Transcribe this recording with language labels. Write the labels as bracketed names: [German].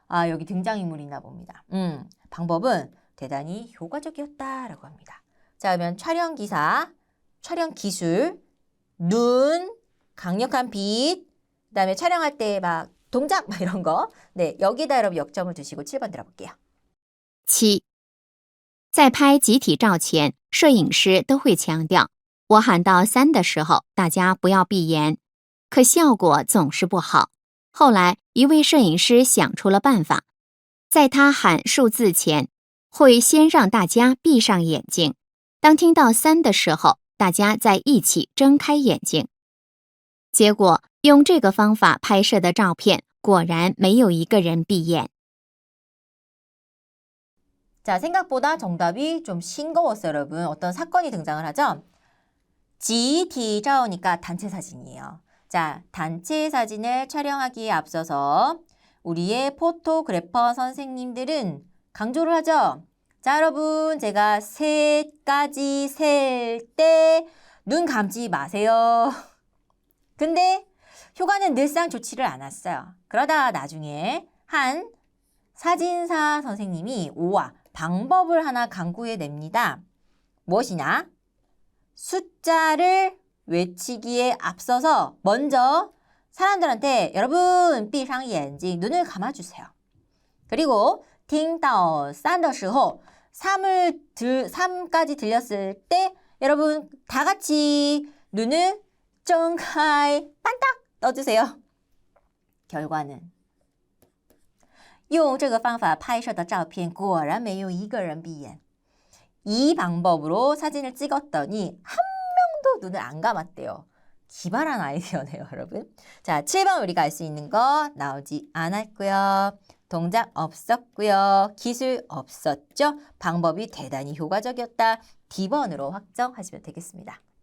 [Korean] 여기 등장인물이 있나 봅니다. 방법은 대단히 효과적이었다라고 합니다. 자, 그러면 촬영 기사, 촬영 기술, 눈, 강력한 빛, 그 다음에 촬영할 때 막 동작 막 이런 거. 네, 여기다 여러분 역점을 두시고 7번 들어볼게요. 7. [Chinese] 在拍集体照前，摄影师都会强调，我喊到3的时候，大家不要闭眼，可效果总是不好。后来，一位摄影师想出了办法，在他喊数字前，会先让大家闭上眼睛，当听到3的时候，大家再一起睁开眼睛。结果，用这个方法拍摄的照片，果然没有一个人闭眼。 [Korean] 자, 생각보다 정답이 좀 싱거웠어요, 여러분. 어떤 사건이 등장을 하죠? 지티자오니까 단체 사진이에요. 자, 단체 사진을 촬영하기에 앞서서 우리의 포토그래퍼 선생님들은 강조를 하죠. 자, 여러분, 제가 셋까지 셀 때 눈 감지 마세요. 근데 효과는 늘상 좋지를 않았어요. 그러다 나중에 한 사진사 선생님이 방법을 하나 강구해냅니다. 무엇이냐? 숫자를 외치기에 앞서서 먼저 사람들한테 여러분, [Chinese] 闭上眼睛, [Korean] 눈을 감아주세요. 그리고 [Chinese] 听到3的时候, [Korean] 3까지 들렸을 때 여러분 다 같이 눈을 [Chinese] 睁开, [Korean] 반딱 떠주세요. 결과는 [Chinese] 用这个方法拍摄的照片果然没有一个人闭眼. [Korean] 이 방법으로 사진을 찍었더니 한 명도 눈을 안 감았대요. 기발한 아이디어네요, 여러분. 자, 7번 우리가 알 수 있는 거 나오지 않았고요. 동작 없었고요. 기술 없었죠. 방법이 대단히 효과적이었다. D번으로 확정하시면 되겠습니다.